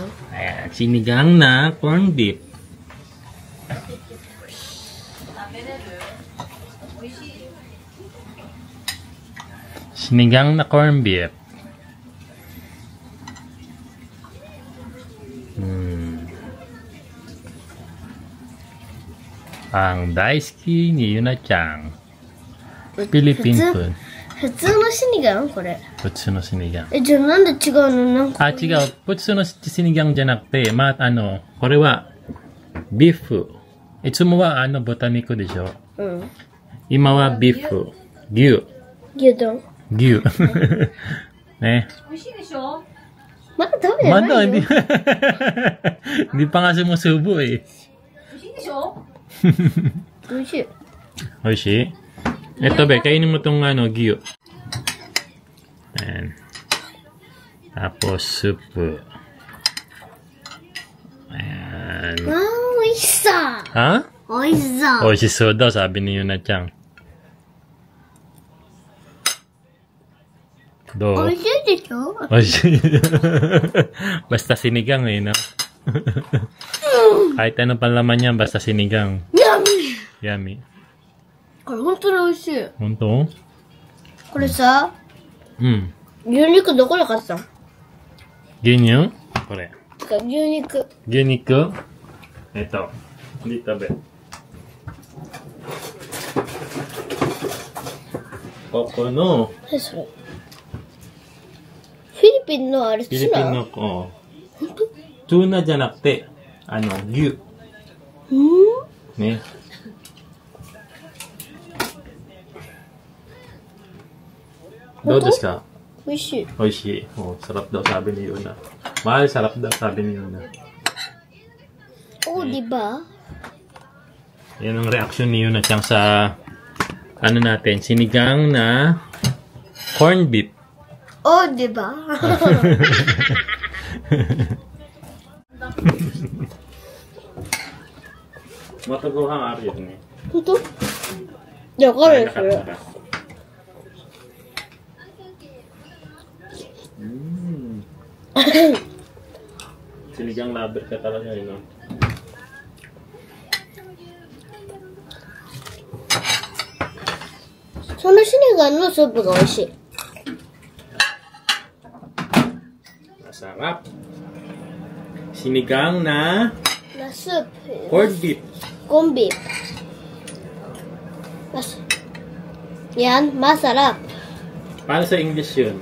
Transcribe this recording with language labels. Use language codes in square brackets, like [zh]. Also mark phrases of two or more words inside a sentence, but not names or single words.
[tl] Ayan, sinigang na [en] corned beef. [tl] Sinigang na [en] corned beef. [tl] Ang daisuki ni Yuna-chan. [en] Philippine food. [ja] 普通のシニガンこれ。普通のsinigang. じゃあなんで違うのなんか。あ、違う。普通のsinigangじゃなくて、これは、ビーフ。いつもは豚肉でしょ。今はビーフ。牛。牛丼。牛。ね。美味しいでしょ？まだ食べてないよ。まだ [tl] hindi. Hindi pa nga sumusubo eh. [ja] 美味しいでしょ？美味しい。美味しい? [tl] Ito be, kainin mo tong gyu. Ayan. Tapos soup. Ayan. [ja] あー、美味しそう。 Ha? 美味しそう。 [tl] Oishiso daw, sabi ni Yuna-chan. どう? [ja] 美味しいでしょ？ Oishi. [tl] Basta sinigang eh, no? Kahit anong panlaman yan, basta sinigang. [en] Yummy! Yummy. [ja] これ本当に美味しい。本当? これさ、うん。牛肉どこで買ったの？牛乳? これ。牛肉。牛肉? [tl] Ito. Dito be. [ja] Koko no. 何それ？フィリピンのあれツナ？フィリピンの子。ツナじゃなくて、牛。ね。どうですか? 美味しい。美味しい. [tl] Oh, sarap daw sabi ni Yuna. Mahal, sarap daw sabi ni Yuna. Oh, di ba? Yan ang reaction ni Yuna-chan sa natin, sinigang na [en] corned beef. [tl] Oh, di ba? Mataguhang ari yun eh. [ja] 本当？いや、わかるよ、それ。 [tl] Sinigang lover ka talaga, no? [en] So, [ja] のシニガンのスープが美味しい。 [tl] Masarap. Sinigang na Na soup. [en] corned beef. Corned beef. [tl] Yan, masarap. Paano sa English yun?